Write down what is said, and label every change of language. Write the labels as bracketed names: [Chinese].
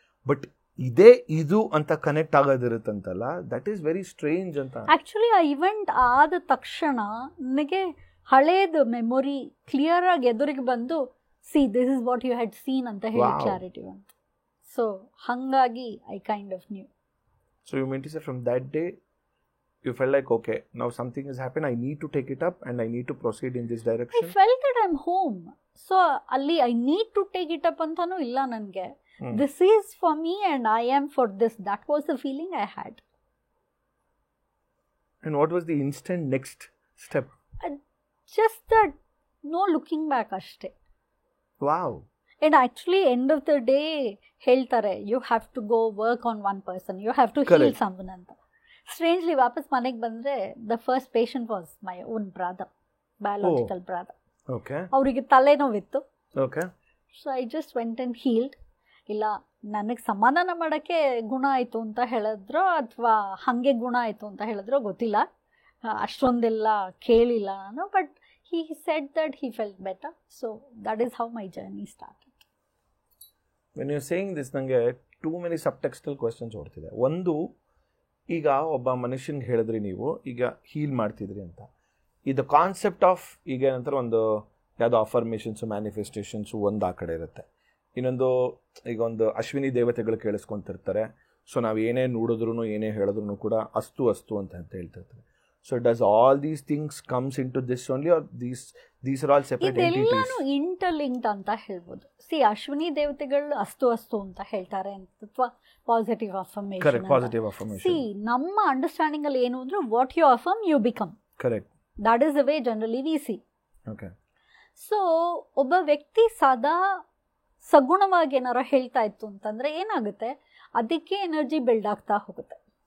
[English] but [Kannada] ಇದು ಅಂತ connect ಆಗೋದಿರುತ್ತಂತಲ್ಲ, [English] That is very strange ಅಂತ. [Kannada] ಆ್ಯಕ್ಚುಲಿ ಆ ಇವೆಂಟ್ ಆದ ತಕ್ಷಣ ನನಗೆ ಹಳೇದು ಮೆಮೊರಿ ಕ್ಲಿಯರ್ ಆಗಿ ಎದುರಿಗೆ ಬಂದು, [English] see this is what you had seen [Kannada] ಅಂತ ಹೇಳಿ ಕ್ಲಾರಿಟಿ ಬಂತು. [English] so [Kannada] ಹಾಗಾಗಿ [English] I kind of knew. So you mean to say from that day you felt like, okay, now something has happened, I need to take it up and I need to proceed in this direction? I felt that I'm home. So [Kannada] alli [English] I need to take it up [Kannada] antanu illa nange. [English] This is for me and I am for this. That was the feeling I had. And what was the instant next step? Just that no looking back [Kannada] ashte. [English] Wow. And actually end of the day [Kannada] ಹೇಳ್ತಾರೆ, [English] You have to go work on one person, you have to heal someone ಅಂತ. Strangely [Kannada] ವಾಪಸ್ ಮನೆಗೆ ಬಂದರೆ [English] The first patient was my own brother, biological brother. [Kannada] ಅವರಿಗೆ ತಲೆನೋವಿತ್ತು. [English] So I just went and healed. [Kannada] ಇಲ್ಲ ನನಗೆ ಸಮಾಧಾನ ಮಾಡೋಕ್ಕೆ ಗುಣ ಆಯಿತು ಅಂತ ಹೇಳಿದ್ರೋ ಅಥವಾ ಹಾಗೆ ಗುಣ ಆಯಿತು ಅಂತ ಹೇಳಿದ್ರೋ ಗೊತ್ತಿಲ್ಲ, ಅಷ್ಟೊಂದೆಲ್ಲ ಕೇಳಿಲ್ಲ ನಾನು. [English] But he said that he felt better. So that is how my journey started. When you're saying this, [Kannada] ನನಗೆ [English] too many subtextual questions [Kannada] ಓಡ್ತಿದೆ. ಒಂದು, ಈಗ ಒಬ್ಬ ಮನುಷ್ಯನಿಗೆ ಹೇಳಿದ್ರಿ ನೀವು ಈಗ ಹೀಲ್ ಮಾಡ್ತಿದ್ರಿ ಅಂತ, ಇದು [English] concept of [Kannada] ಈಗ ಏನಂತಾರೆ ಒಂದು ಯಾವುದೋ ಅಫರ್ಮೇಷನ್ಸು ಮ್ಯಾನಿಫೆಸ್ಟೇಷನ್ಸು ಒಂದು ಆ ಕಡೆ ಇರುತ್ತೆ. ಇನ್ನೊಂದು ಈಗ ಒಂದು ಅಶ್ವಿನಿ ದೇವತೆಗಳು ಕೇಳಿಸ್ಕೊತಿರ್ತಾರೆ. ಸೊ ನಾವು ಏನೇ ನೋಡಿದ್ರು ಏನೇ ಹೇಳಿದ್ರು ಕೂಡ ಅಸ್ತು ಅಂತ ಹೇಳ್ತಿರ್ತಾರೆ. [English] So does all these things comes into this only, or these are all separate entities? [Kannada] ಇದೆಲ್ಲಾನು interlinked ಅಂತ ಹೇಳ್ಬೋದು. ಸಿ ಅಶ್ವಿನಿ ದೇವತೆಗಳು ಅಸ್ತು ಅಂತ ಹೇಳ್ತಾರೆ ಅಥವಾ positive affirmation. [English] Correct, positive affirmation. See ನಮ್ಮ understanding [Kannada] ಅಲ್ಲಿ ಏನು ಅಂದ್ರೆ [English] What you affirm you become. Correct. That is the way generally we see. Okay. [Kannada] So ಒಬ್ಬ ವ್ಯಕ್ತಿ ಸದಾ ಸಗುಣವಾಗಿ ಏನಾರ ಹೇಳ್ತಾ ಇತ್ತು ಅಂತಂದ್ರೆ ಏನಾಗುತ್ತೆ, ಅದಕ್ಕೆ ಎನರ್ಜಿ ಬಿಲ್ಡ್ ಆಗ್ತಾ ಹೋಗುತ್ತೆ.